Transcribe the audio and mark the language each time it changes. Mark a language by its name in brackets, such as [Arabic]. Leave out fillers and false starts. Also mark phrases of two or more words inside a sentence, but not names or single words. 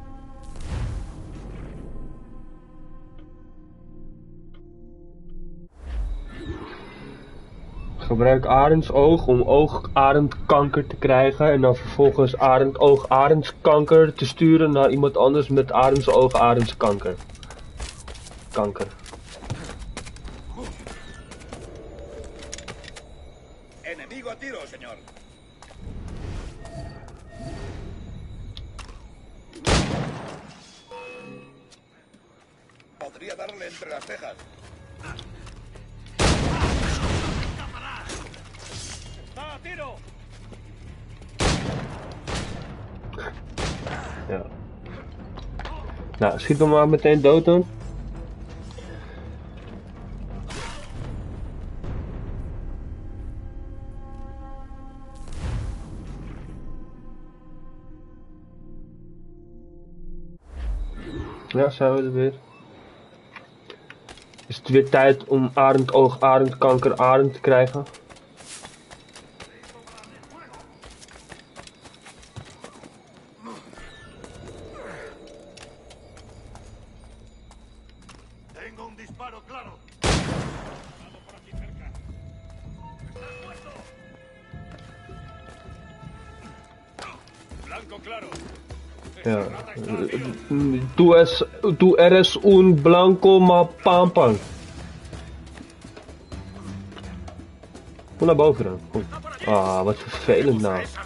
[Dutch] Gebruik arendsoog om oogarendkanker te krijgen en dan vervolgens arendsoog-arendskanker te sturen naar iemand anders met arendsoog-arendskanker. Kanker. [Spanish] Enemigo a tiro, señor. Podría darle entre las cejas. ¡Está a tiro! [Dutch] Ja. Nou, schiet hem maar meteen dood dan. Ja, zijn we er weer. Is het weer tijd om arendoog, arendkanker, arend te krijgen? [Spanish] Tengo un disparo claro. Vamos por aquí cerca. ¡Estás muerto! Blanco claro. [Dutch] Ja. [Spanish] Tú eres un blanco mapampan. [Dutch] Kom naar boven dan. Kom. Ah, wat vervelend nou.